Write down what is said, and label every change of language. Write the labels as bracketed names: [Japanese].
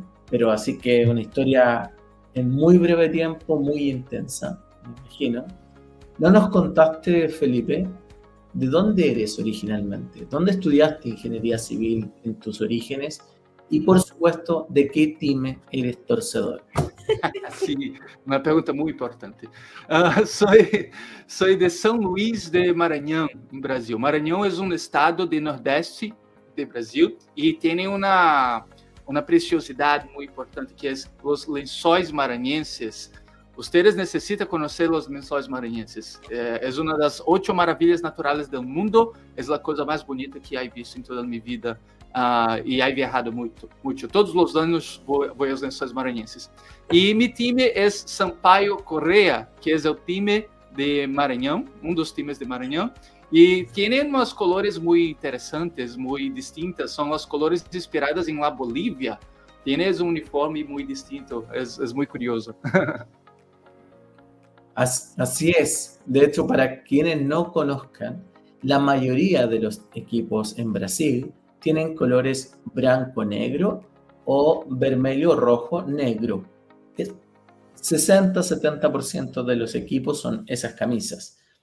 [Spanish] Pero así que una historia en muy breve tiempo, muy intensa, me imagino. No nos contaste, Felipe, ¿de dónde eres originalmente? ¿Dónde estudiaste ingeniería civil en tus orígenes? Y por supuesto, ¿de qué time eres torcedor? [Portuguese] Sim, uma pergunta muito importante. Sou de São Luís de Maranhão, em Brasil. Maranhão é um estado do nordeste do Brasil e tem uma preciosidade muito importante que é os lençóis maranhenses. Vocês necessitam conhecer os lençóis maranhenses. É uma das 8 maravilhas naturais do mundo. É a coisa mais bonita que eu visto em toda a minha vida. E [Spanish] he viajado [Portuguese] muito. Todos os anos vou aos Lençóis Maranhenses. E meu time é Sampaio Correa, que é o time de Maranhão, dos times de Maranhão. E tem umas colores muito interessantes, muito distintas. São as colores inspiradas em La Bolívia. Tem um uniforme muito distinto. É muito curioso. [Spanish] Así es. De hecho, para quienes no conozcan, la mayoría de los equipos en Brasil tienen colores blanco-negro o vermelho-rojo-negro. 60-70% de los equipos son esas camisas.